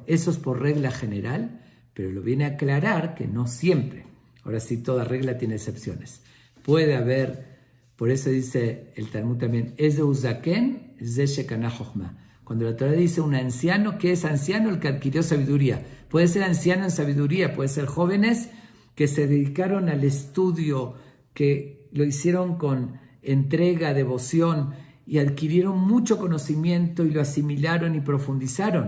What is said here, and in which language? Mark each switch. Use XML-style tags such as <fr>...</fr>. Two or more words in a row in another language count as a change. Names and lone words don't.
<es>Eso es por regla general, pero lo viene a aclarar que no siempre. Ahora sí, toda regla tiene excepciones. Puede haber, por eso dice el Talmud también,</es> <he>איזהו זקן זה שקנה חכמה.</he> <es>Cuando la Torah dice un anciano, ¿qué es anciano? El que adquirió sabiduría. Puede ser anciano en sabiduría, puede ser jóvenes que se dedicaron al estudio, que lo hicieron con entrega, devoción y adquirieron mucho conocimiento y lo asimilaron y profundizaron.</es>